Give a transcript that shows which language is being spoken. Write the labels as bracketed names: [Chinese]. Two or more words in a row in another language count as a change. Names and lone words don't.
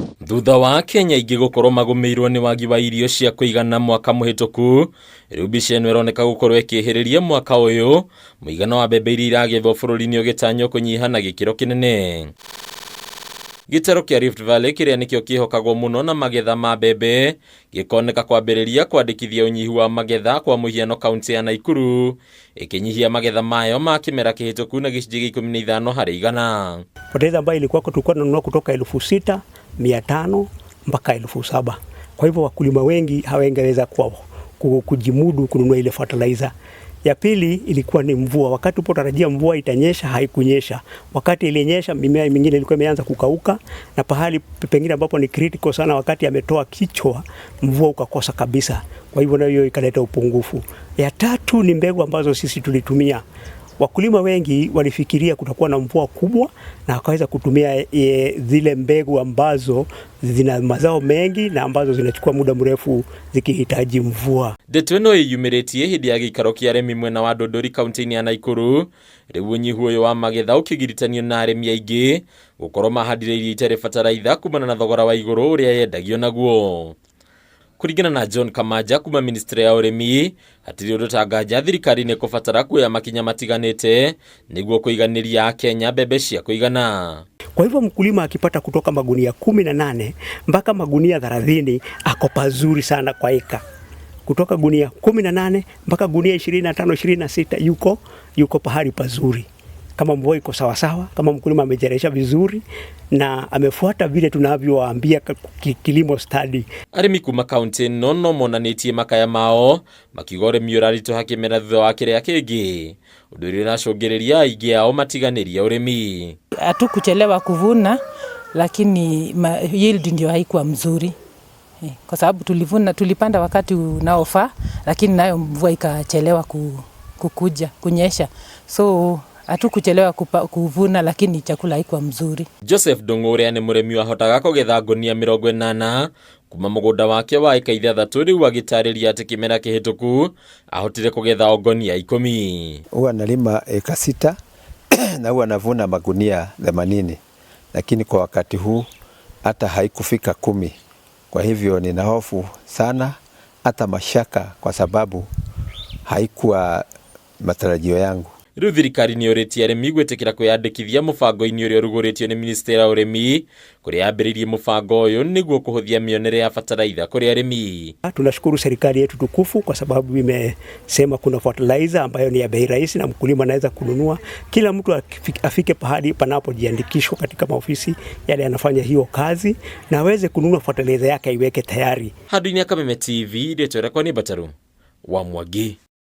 [Kikuyu] Thutha wa Kenya ingĩ gũkorwo magumirwo nĩ wagi wa irio cia kũigana mwaka mũhĩtũku, rĩu mbica ĩno ĩroneka gũkorwo ĩkĩhĩrĩria mwaka ũyũ, mũigana wa mbembe iria iragethwo bũrũri-inĩ ũgĩtanywo kũnyiha na gĩkĩro kĩnene. Gĩtaro kĩa Rift Valley kĩrĩa nĩkĩo kĩhokagwo mũno na magetha ma mbembe gĩkoneka kwambĩrĩria kwandĩkithia ũnyihu wa magetha, kwa mũhiano kaunti ya Nakuru ĩkĩnyihia magetha mayo ma kĩmera kĩhĩtũku na gĩcunjĩ gĩa 15 harĩ igana. [Swahili] Poteza ambayo ilikuwa tulikuwa tunanunua kutoka 6,500 mpaka 7,000. Kwa hivyo wakulima wengi hawangeweza kujimudu kununua ile fertilizer. Ya pili ilikuwa ni mvua. Wakati upotarajia mvua itanyesha, haikunyesha. Wakati ilinyesha, mimea mingine ilikuwa imeanza kukauka, na pahali pengine ambapo ni critical sana, wakati ametoa kichwa, mvua ukakosa kabisa. Kwa hivyo nayo ikaleta upungufu. Ya tatu ni mbegu ambazo sisi tulitumia. Wakulima wengi walifikiria kutakuwa na mvua kubwa na wakaweza kutumia zile mbegu ambazo zina mazao mengi na ambazo zinachukua muda mrefu zikihitaji mvua. [Kikuyu] Ndeto ĩno ĩyumĩrĩtie hĩndĩ ya gĩikaro kĩa arĩmi mwena wa Ndũndũri kaunti-inĩ ya Nakuru, rĩu ũnyihu ũyũ wa magetha ũkĩgiritanio na arĩmi aingĩ gũkorwo mahandire irio itarĩ bataraitha kumana na thogora wa igũrũ ũrĩa yendagio naguo. Kũringana na John Kamanja kuma ministry ya ũrĩmi, hatirĩ ũndũ tanganja thirikari nĩ kũbatara kuoya makinya matiganĩte nĩguo kũiganĩria Kenya mbembe cia kũigana. [Swahili] Kwa hivyo mkulima akipata kutoka magunia 18 mpaka magunia 30 ako pazuri sana kwa eka. Kutoka gunia 18 mpaka gunia 25, 26 yuko pahali pazuri. Kama mvua iko sawa sawa, kama mkulima amejeresha vizuri na amefuata vile tunavyowaambia kilimo study. [Kikuyu] Arĩmi kuma kaunti ĩno no monanĩtie makaya mao makiuga ũrĩmi ũraritũha kĩmera thutha wa kĩrĩa kĩngĩ, ũndũ ũrĩa ũracũngĩrĩria aingĩ ao matiganĩrie ũrĩmi. [Swahili] Hatukuchelewa kuvuna, lakini yield ndio haikuwa mzuri, kwa sababu tulipanda wakati unaofaa, lakini nayo mvua ikachelewa kunyesha, so hatukuchelewa kuvuna, lakini chakula haikuwa mzuri. [Kikuyu] Joseph Ndung'u ũrĩa nĩ mũrĩmi wahotaga kũgetha ngũnia 80 kuma mũgũnda wake wa eka 3, rĩu agĩtarĩria atĩ kĩmera kĩhĩtũku ahotire kũgetha ngũnia 10. [Swahili] Huwa nalima eka 6 na huwa navuna magunia 80, lakini kwa wakati huu hata haikufika 10. Kwa hivyo nina hofu sana, hata mashaka, kwa sababu haikuwa matarajio yangu. [Kikuyu] Rĩu thirikari nĩ yũrĩtie arĩmi gwĩtĩkĩra kwĩyandĩkithia mũbango-inĩ ũrĩa ũrugũrĩtio nĩ ministry ya ũrĩmi, kũrĩa yambĩrĩirie mũbango ũyũ nĩguo kũhũthia mĩonere ya fertilizer kũrĩ arĩmi. [Swahili] Tunashukuru serikali yetu tukufu kwa sababu imesema kuna fertilizer ambayo ni ya bei rahisi na mkulima anaweza kununua. Kila mtu afike pahali panapojiandikishwa katika maofisi yale yanafanya hiyo kazi na aweze kununua fertilizer yake aiweke tayari. [Kikuyu] Handũ-inĩ ya Kameme TV, ndeto yakwa nĩ Bataru wa Mwangi.